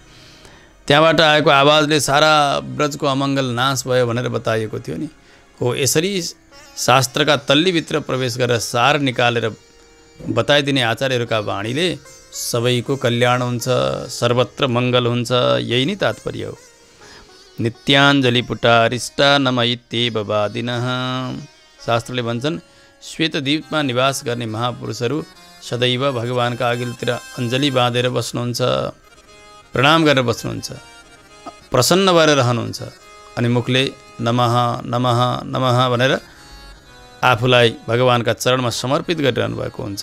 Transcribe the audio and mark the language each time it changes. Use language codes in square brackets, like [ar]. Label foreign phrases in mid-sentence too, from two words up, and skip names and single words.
[ne] त्यहाँबाट आएको आवाजले सारा ब्रजको अमङ्गल नाश भयो भनेर बताइएको थियो नि। हो, यसरी शास्त्रका तल्लीभित्र प्रवेश गरेर सार निकालेर बताइदिने आचार्यहरूका वाणीले सबैको कल्याण हुन्छ, सर्वत्र मङ्गल हुन्छ। यही नै तात्पर्य हो। [sa] नित्याञ्जली पुटारिष्टा नम इत्येव वादिनः। [ne] शास्त्रले भन्छन् श्वेतद्वीपमा निवास गर्ने महापुरुषहरू सदैव भगवानका अघिल्तिर अञ्जली बाँधेर बस्नुहुन्छ, प्रणाम गरेर बस्नुहुन्छ, प्रसन्न भएर रहनुहुन्छ अनि मुखले [sa] नमः नमः नमः [ne] भनेर आफूलाई भगवानका चरणमा समर्पित गरिरहनु भएको हुन्छ।